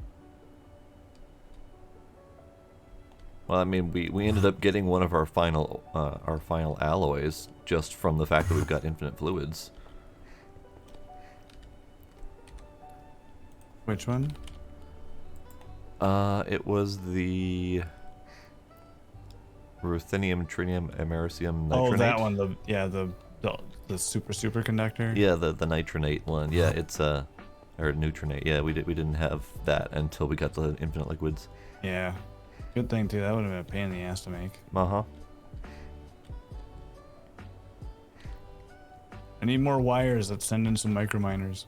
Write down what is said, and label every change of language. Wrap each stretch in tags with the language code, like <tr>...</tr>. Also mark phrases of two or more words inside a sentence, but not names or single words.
<en>Well, I mean, we ended up getting one of our final alloys just from the fact that we've got infinite fluids. Which one? It was the ruthenium, trinium, americium, nitronate. Oh, that one. The superconductor. Yeah, the nitronate one. Yeah, it's or neutronate. Yeah, we didn't have that until we got the infinite liquids. Yeah. Good thing too. That would have been a pain in the ass to make. Uh-huh. I need more wires that send in some microminers.</en>